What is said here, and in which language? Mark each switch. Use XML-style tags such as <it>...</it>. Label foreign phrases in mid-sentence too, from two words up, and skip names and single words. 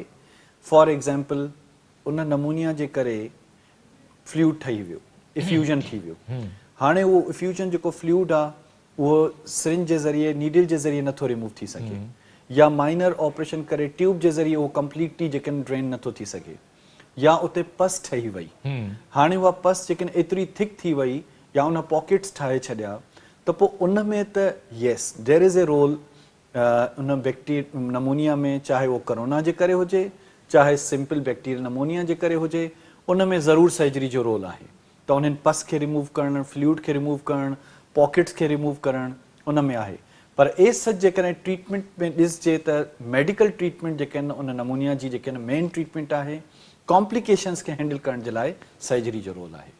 <en>for example</en> <sd>उन नमूनिया जे करे फ्लूइड ठही वियो, इफ्यूजन थी वियो, हाणे उहो इफ्यूजन जेको फ्लूइड आहे उहो सिरिंज जे ज़रिए नीडल जे ज़रिए नथो रिमूव थी सघे, या</sd> <en>minor operation</en> <sd>करे ट्यूब जे ज़रिए उहो कंप्लीटली जेके ड्रेन नथो थी सघे, या उते पस ठही वई, हाणे उहा पस जेके एतिरी थिक थी वई या उन पॉकेट्स ठाहे छॾिया त पोइ उन में त</sd> <en>yes there is a role</en> <sd>उन नमूनिया में, चाहे उहो कोरोना जे करे हुजे चाहे</sd> <en>simple bacterial pneumonia</en> <sd>जे करे हुजे, उन में ज़रूरु सर्जरी जो रोल आहे। त उन्हनि पस खे रिमूव करणु, फ्लूइड खे रिमूव करणु, पॉकेट्स खे रिमूव करणु उन में आहे। पर ए सच जेकॾहिं ट्रीटमेंट में ॾिसजे त</sd> <en>medical treatment</en> <sd>जेके आहिनि उन नमूनिया जी जेके</sd> <en>main treatment</en> <sd>आहे, कॉम्प्लिकेशन्स खे हैंडल करण जे लाइ सर्जरी जो रोल आहे।</sd>